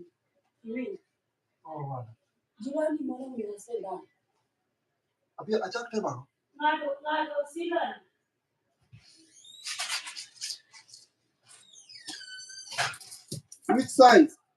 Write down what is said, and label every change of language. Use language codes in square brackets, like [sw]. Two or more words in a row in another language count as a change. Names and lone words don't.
[en] Really? Oh, wow. [sw] Jirani mwana mwenye seda. Abia achak tema. Ngado sila. [en] Which size?